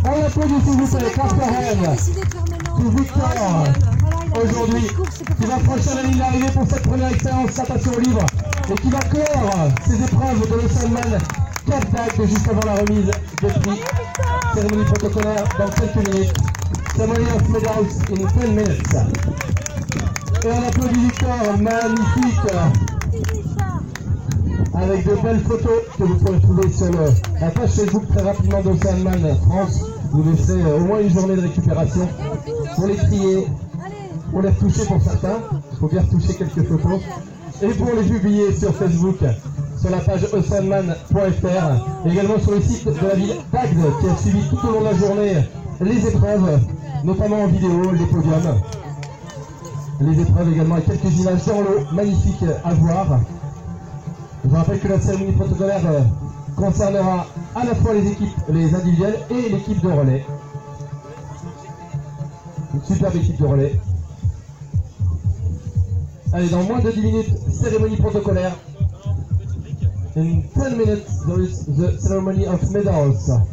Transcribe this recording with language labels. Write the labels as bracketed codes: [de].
[fr] On l'applaudit s'il vous plaît. [en] Clap your hand. [fr] Pour Victor, aujourd'hui, qui va franchir la ligne d'arrivée pour cette première expérience natation au libre et qui va clore ses épreuves de l'Oceanman Catag juste avant la remise des prix. Cérémonie protocolaire dans quelques minutes. [en] Ceremony of medals in 10 minutes. [fr] Et on applaudit Victor, magnifique, avec de belles photos que vous pourrez trouver sur la page Facebook très rapidement d'Oceanman France. Vous laisserez au moins une journée de récupération pour les trier, pour les retoucher pour certains. Il faut bien retoucher quelques photos. Et pour les publier sur Facebook, sur la page oceanman.fr, également sur le site de la ville d'Agde qui a suivi tout au long de la journée les épreuves, notamment en vidéo, les podiums. Les épreuves également avec quelques images dans l'eau, magnifiques à voir. Je vous rappelle que la cérémonie protocolaire concernera à la fois les équipes, les individuels et l'équipe de relais. Une superbe équipe de relais. Allez, dans moins de 10 minutes, cérémonie protocolaire. [en] In 10 minutes, there is the ceremony of medals.